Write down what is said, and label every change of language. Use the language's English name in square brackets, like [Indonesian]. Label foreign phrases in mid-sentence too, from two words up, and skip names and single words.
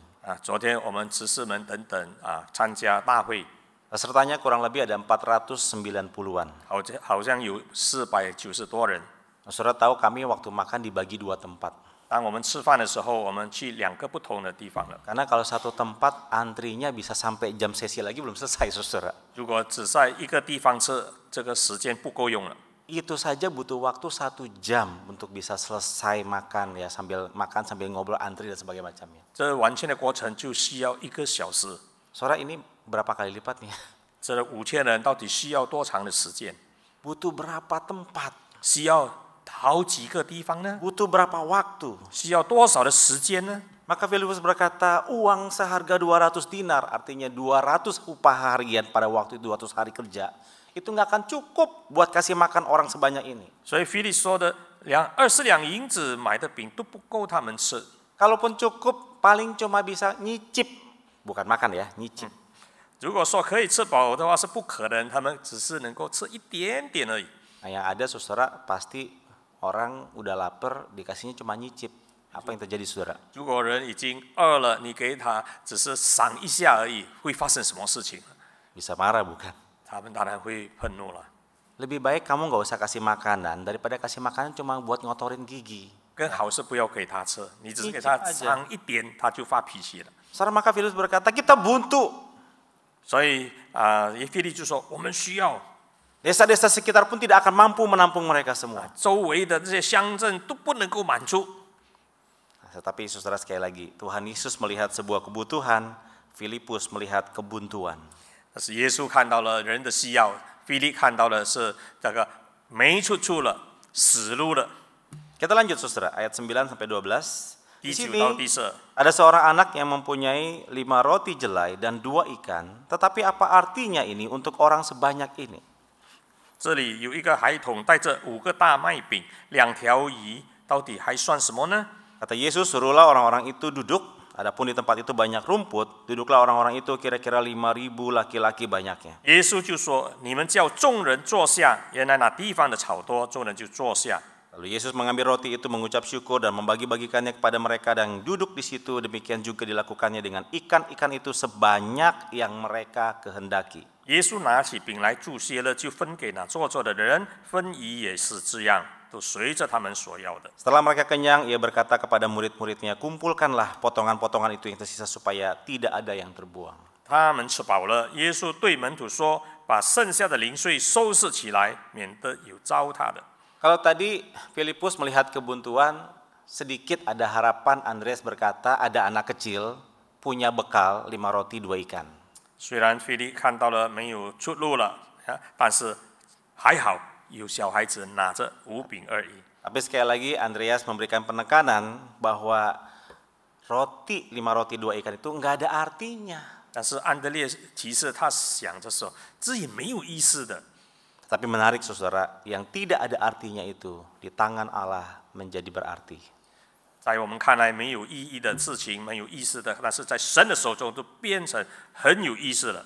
[Chinese] 昨天我们执事们等等参加大会， [Indonesian] Pesertanya kurang lebih ada 490-an. [Chinese] 好像有490多人。 [Indonesian] Saudara tahu kami waktu makan dibagi 2 tempat. [Chinese] 当我们吃饭的时候，我们去2个不同的地方了。 [Indonesian] Karena kalau satu tempat antrinya bisa sampai jam sesi lagi belum selesai, saudara. [Chinese] 如果只在一个地方吃，这个时间不够用了。 [Indonesian] Itu saja butuh waktu 1 jam untuk bisa selesai makan ya, sambil makan sambil ngobrol antri dan sebagainya macamnya. [Chinese] 这完全的过程就需要1个小时。 [Indonesian] Saudara, ini berapa kali lipatnya? [Chinese] 这5000人到底需要多长的时间？ [Indonesian] Butuh berapa tempat? [Chinese] 需要好几个地方呢？ [Indonesian] Butuh berapa waktu? [Chinese] 需要多少的时间呢？ [Indonesian] Maka Filipus berkata, uang seharga 200 dinar, artinya 200 upah harian pada waktu itu 200 hari kerja, itu nggak akan cukup buat kasih makan orang sebanyak ini. [Chinese] 所以腓力说的22银子买的饼都不够他们吃。 [Indonesian] Kalaupun cukup, paling cuma bisa nyicip, bukan makan ya, nyicip. [Chinese] 如果说可以吃饱的话是不可能，他们只是能够吃一点点而已。 [Indonesian] Nah, yang ada saudara pasti orang udah lapar dikasihnya cuma nyicip. Apa yang terjadi saudara? [Chinese] 如果人已经饿了，你给他只是赏一下而已，会发生什么事情？ [Indonesian] Bisa marah bukan? [Chinese] 他们当然会愤怒了。 [Indonesian] Lebih baik kamu nggak usah kasih makanan daripada kasih makanan cuma buat ngotorin gigi. [Chinese] 更好是不要给他吃，你只是给他尝一点，他就发脾气了。 [Indonesian] Saudara, maka Filipus berkata, kita buntu. [Chinese] 所以腓力就说我们需要， [Indonesian] Desa-desa sekitar pun tidak akan mampu menampung mereka semua. [Chinese] 周围的这些乡镇都不能够满足。 [Indonesian] Tetapi saudara sekali lagi, Tuhan Yesus melihat sebuah kebutuhan, Filipus melihat kebuntuan. [Chinese] 但是耶稣看到了人的需要，腓力看到的是这个没出处了，死路了。 [Indonesian] Kita lanjut saudara, ayat 9 sampai 12. Di [Chinese] 第9 [Indonesian] sini [Chinese] 到第12。 [Indonesian] ada seorang anak yang mempunyai 5 roti jelai dan 2 ikan. Tetapi apa artinya ini untuk orang sebanyak ini? [Chinese] 这里有一个孩童带着5个大麦饼、2条鱼，到底还算什么呢？ [Indonesian] Kata Yesus, suruhlah orang-orang itu duduk. Adapun di tempat itu banyak rumput, duduklah orang-orang itu kira-kira 5.000 laki-laki banyaknya. [Chinese] 耶稣就说：“你们叫众人坐下。”原来那地方的草多，众人就坐下。 [Indonesian] Lalu Yesus mengambil roti itu, mengucap syukur dan membagi-bagikannya kepada mereka dan duduk di situ. Demikian juga dilakukannya dengan ikan-ikan itu sebanyak yang mereka kehendaki. [Chinese] 耶稣拿起饼来祝谢了，就分给那坐着的人，分鱼也是这样，都随着他们所要的。 [Indonesian] Setelah mereka kenyang, ia berkata kepada murid-muridnya, kumpulkanlah potongan-potongan itu yang tersisa supaya tidak ada yang terbuang. [Chinese] 他们吃饱了，耶稣对门徒说：“把剩下的零碎收拾起来，免得有糟蹋的。” [Indonesian] Kalau tadi Filipus melihat kebuntuan, sedikit ada harapan. Andreas berkata ada anak kecil punya bekal 5 roti 2 ikan. [Chinese] 虽然腓力看到了没有出路了，但是还好有小孩子拿着5饼2鱼。 [Indonesian] Tapi sekali lagi Andreas memberikan penekanan bahwa 5 roti 2 ikan itu nggak ada artinya. [Chinese] 但是安德烈其实他想着说，这也没有意思的。 [Indonesian] Tapi menarik saudara, yang tidak ada artinya itu di tangan Allah menjadi berarti. [Chinese] 在我们看来没有意义的事情，没有意思的，但是在神的手中都变成很有意思了。